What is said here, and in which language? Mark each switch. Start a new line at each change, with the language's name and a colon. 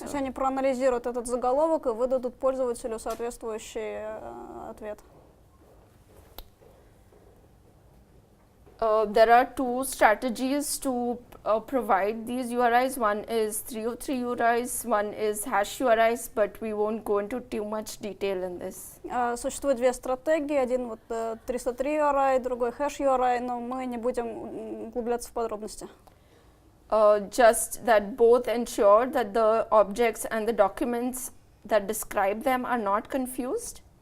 Russian: То есть они проанализируют этот заголовок и выдадут пользователю соответствующий ответ.
English: There are two strategies to provide these URIs. One is 303 URIs, one is hash URIs, but we won't go into too much detail in this.
Russian: Существует две стратегии, один 303 URI, другой hash URI, но мы не будем углубляться в подробности.
English: Just that both ensure that the objects and the documents that describe them are not confused.